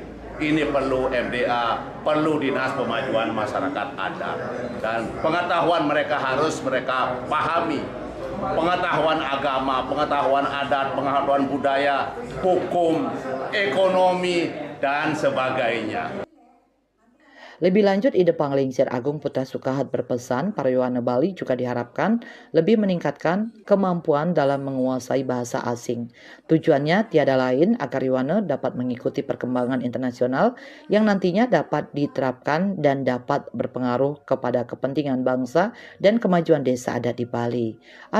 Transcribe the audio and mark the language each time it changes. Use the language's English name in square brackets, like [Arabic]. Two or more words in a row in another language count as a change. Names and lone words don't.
[Indonesian] Ini perlu MDA, perlu Dinas Pemajuan Masyarakat Adat, dan pengetahuan mereka harus mereka pahami. Pengetahuan agama, pengetahuan adat, pengetahuan budaya, hukum, ekonomi, dan sebagainya. Lebih lanjut, Ida Panglingsir Agung Putra Sukahet berpesan para Yowana Bali juga diharapkan lebih meningkatkan kemampuan dalam menguasai bahasa asing. Tujuannya tiada lain agar Yowana dapat mengikuti perkembangan internasional yang nantinya dapat diterapkan dan dapat berpengaruh kepada kepentingan bangsa dan kemajuan desa adat di Bali.